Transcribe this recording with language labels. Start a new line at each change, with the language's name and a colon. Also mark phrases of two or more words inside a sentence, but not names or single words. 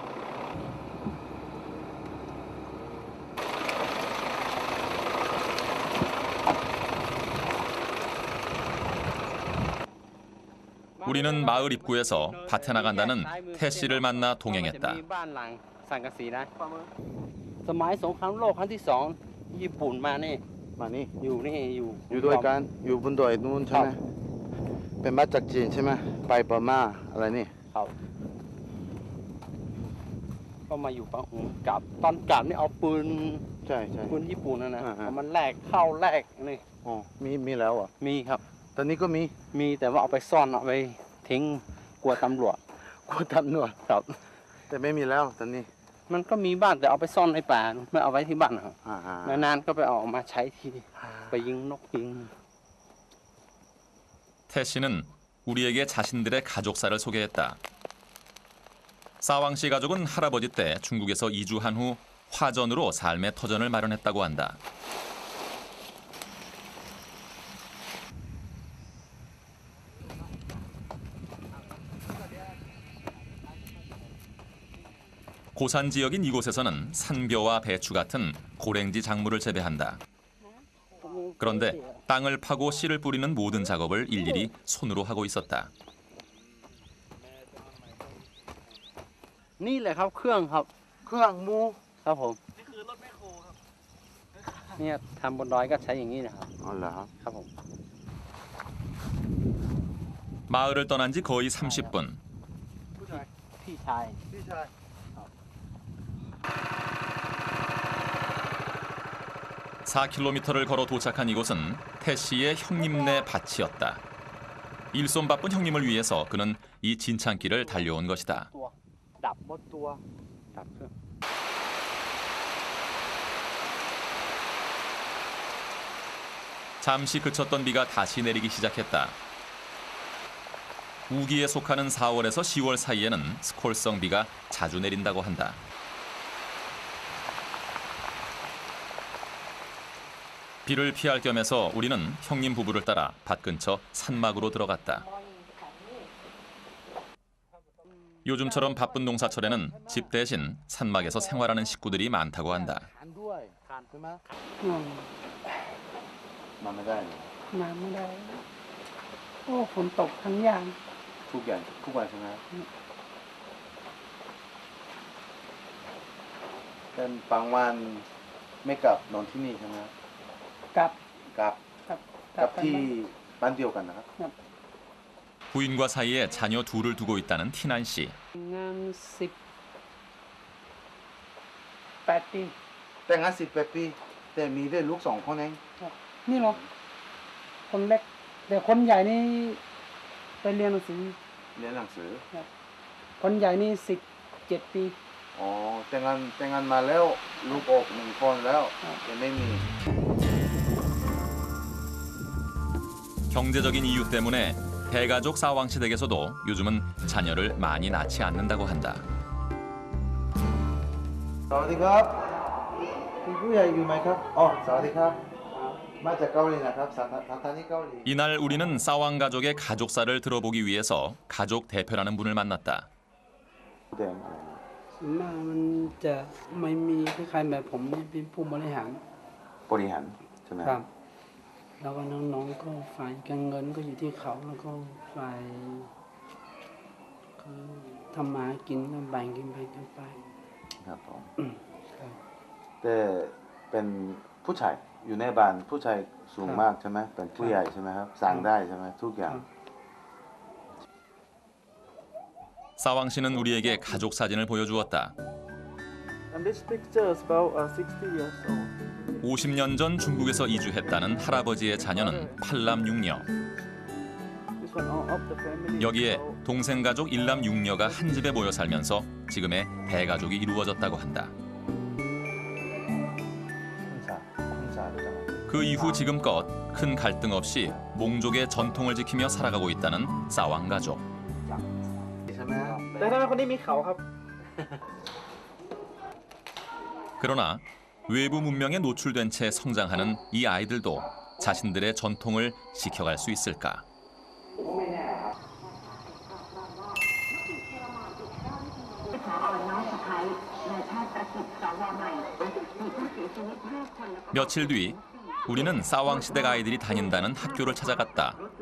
Korean: 우리는 마을 입구에서 밭에 나간다는 태 씨를 만나 동행했다.
Thai: มีบ้านหลังสังกะสีนะสมัยสงครามโลกครั้งที่2ญี่ปุ่นมานี่ มานี่ อยู่นี่อยู่ อยู่ด้วยกันอยู่บนดอยนู้นใช่ไหมเป็นมาจากจีนใช่ไหมไปพม่าอะไรนี่ ครับก็มาอยู่ปะหุงกลับตอนกลับนี่เอาปืน ใช่ใช่ ปืนญี่ปุ่นนะ อ่าฮะ เอามันแลกเข้าแลกนี่ อ๋อมีแล้วเหรอ่ะ มีครับ ตอนนี้ก็มี มีแต่ว่าเอาไปซ่อนเอาไปทิ้งกลัวตำรวจ กลัวตำรวจ ครับ แต่ไม่มีแล้วตอนนี้ มันก็มีบ้านแต่เอาไปซ่อนในป่าไม่เอาไว้ที่บ้านครับ อ่า นานๆก็ไปเอาออกมาใช้ทีไปยิงนกยิง
Korean: 태 씨는 우리에게 자신들의 가족사를 소개했다. 싸왕 씨 가족은 할아버지 때 중국에서 이주한 후 화전으로 삶의 터전을 마련했다고 한다. 고산 지역인 이곳에서는 산벼와 배추 같은 고랭지 작물을 재배한다. 그런데 땅을 파고 씨를 뿌리는 모든 작업을 일일이 손으로 하고 있었다.
Thai: นี่แหละครับเครื่องครับ เครื่องมู ครับผมนี่คือรถแมคโครครับเนี่ยทำบนดอยก็ใช้อย่างนี้นะครับ อ๋อเหรอครับ ครับผม
Korean: 마을을 떠난 지 거의 30분.
Thai: พี่ชาย
Korean: 4km를 걸어 도착한 이곳은 태 씨의 형님네 밭이었다. 일손 바쁜 형님을 위해서 그는 이 진창길을 달려온 것이다.
Thai: ตัวดับหมดตัวดับเครื่อง
Korean: 잠시 그쳤던 비가 다시 내리기 시작했다. 우기에 속하는 4월에서 10월 사이에는 스콜성 비가 자주 내린다고 한다. 비를 피할 겸해서 우리는 형님 부부를 따라 밭 근처 산막으로 들어갔다. 요즘처럼 바쁜 농사철에는 집 대신 산막에서 생활하는 식구들이 많다고 한다.
Thai: ทานด้วยใช่ไหม อืม มาไม่ได้เลย มาไม่ได้ โอ้ฝนตกทั้งอย่าง ทุกอย่างทุกวันใช่ไหมแต่บางวันไม่กลับนอนที่นี่ใช่ไหม กลับ กลับ กลับ กลับที่บ้านเดียวกันนะครับ
Korean: 부인과 사이에 자녀 둘을 두고 있다는 티난 씨.
Thai: งาน18 ปี แต่งงาน18 ปีแต่มีได้ลูก2 คนเอง นี่เหรอ คนเล็กแต่คนใหญ่นี่ไปเรียนหนังสือ เรียนหนังสือ คนใหญ่นี่17 ปี อ๋อแต่งงานมาแล้วลูกออก1 คนแล้วยังไม่มี
Korean: 경제적인 이유 때문에 대가족 사왕 시댁에서도 요즘은 자녀를 많이 낳지 않는다고 한다.
Thai: สวัสดีครับมีผู้ใหญ่อยู่ไหมครับอ๋อสวัสดีครับมาจากเกาหลีนะครับสถานีเกาหลี
Korean: 이날 우리는 사왕 가족의 가족사를 들어보기 위해서 가족 대표라는 분을 만났다.
Thai: แดงอะไรนะ ส่วนมากมันจะไม่มีคล้ายๆแบบผมนี่เป็นผู้บริหาร บริหารใช่ไหม ครับ แล้วก็น้องๆก็ฝ่ายการเงินก็อยู่ที่เขาแล้วก็ฝ่ายคือทำมาหากินก็แบ่งกันไป ครับผม ครับ แต่เป็นผู้ชายอยู่ในบ้านผู้ชายสูงมากใช่ไหมเป็นผู้ใหญ่ใช่ไหมครับสั่งได้ใช่ไหมทุกอย่าง
Korean: 사왕 씨는 우리에게 가족 사진을 보여주었다.
English: And this picture is about 60 years old.
Korean: 50년 전 중국에서 이주했다는 할아버지의 자녀는 8남 6녀.
English: This one all of the family.
Korean: 여기에 동생 가족 1남 6녀가 한 집에 모여 살면서 지금의 대가족이 이루어졌다고 한다. 쿤사 그 이후 지금껏 큰 갈등 없이 몽족의 전통을 지키며 살아가고 있다는 사왕 가족.
Thai: ใช่ไหม แต่ถ้าคนนี้มีเขาครับ
Korean: 그러나 외부 문명에 노출된 채 성장하는 이 아이들도 자신들의 전통을 지켜갈 수 있을까? 며칠 뒤 우리는 사왕 시댁 아이들이 다닌다는 학교를 찾아갔다.